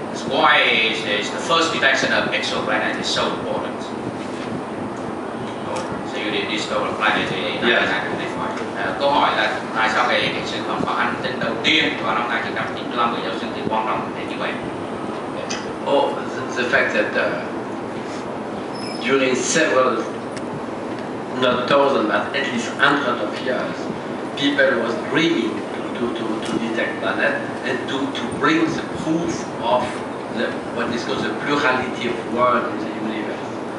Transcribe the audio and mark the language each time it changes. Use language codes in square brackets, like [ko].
[en] Why is the first detection of exoplanet is so important? So you discover planet in 1995. [vi] Câu hỏi là tại sao cái sự khám phá hành tinh đầu tiên vào năm 1995 của giáo sư thì quan trọng đến như vậy? [en] Oh, the fact that during several, not thousands, but at least hundreds of years, people was dreaming to detect planets and to bring the proof of what is called the plurality of worlds in the universe.